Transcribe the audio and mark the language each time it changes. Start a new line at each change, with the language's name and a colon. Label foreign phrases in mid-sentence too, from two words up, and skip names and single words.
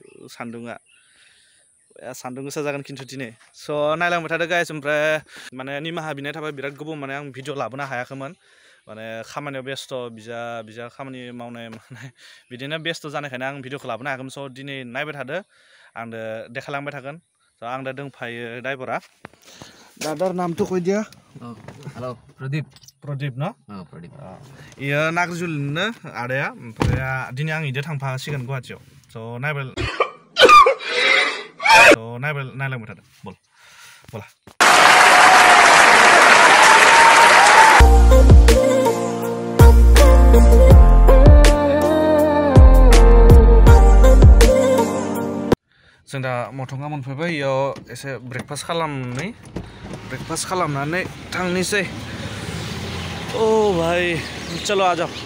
Bodo: सान्दुं गोसा जागोन खिन्थु दिनै स' नायलांबाय थादो गाइस ओमफ्राय माने निमाहा बिनाय थाबाय बिराद गोबाव माने आं भिडिअ लाबोनो हायाखैमोन माने खामानियाव बेस्थ' बिजा खामानि मावनाय माने बिदिनो बेस्थ' जानायखायनो आं भिडिअखौ लाबोनो हायाखैमोन स' दिनै नायबाय थादो आंनो देखायलांबाय थागोन स' आं दा दंफायो ड्राइभारा दादार नामथ'
Assamese: কৈ দিয়া
English: हेलो
Bodo: प्रदीप न प्रदीप इयो नागारजुलिनो आदाया ओमफ्राय दिनै आं इदो थांफासिगोन गुवाहाटीयाव स' नायलांबाय थादो बोला जों दा मथंगा मोनफैबाय इयाव एसे ब्रेकफास्ट खालामनानै थांनोसै
Hindi: ओ भाई चलो आ जाओ